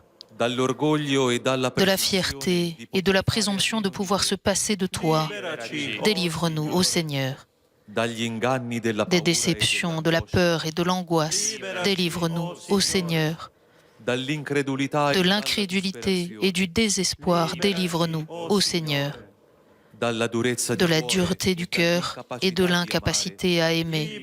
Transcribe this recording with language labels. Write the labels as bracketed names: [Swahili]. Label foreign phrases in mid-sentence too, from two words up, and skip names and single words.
[French] De la fierté et de la présomption de pouvoir se passer de toi, délivre-nous, ô Seigneur. [Italian] Dagli inganni della [French] des [Italian] paura e [French] déceptions, de la peur et de l'angoisse. Délivre-nous, ô Seigneur. [Italian] dall'incredulità [French] De [Italian] e dalla [French] l'incrédulité et du désespoir. Délivre-nous, ô Seigneur. [Italian] dalla durezza [French] De [Italian] di [French] la [Italian] cuore [French] dureté du [Italian] e [French] cœur et de [Italian] dall'incapacità di amare. [French] l'incapacité à aimer.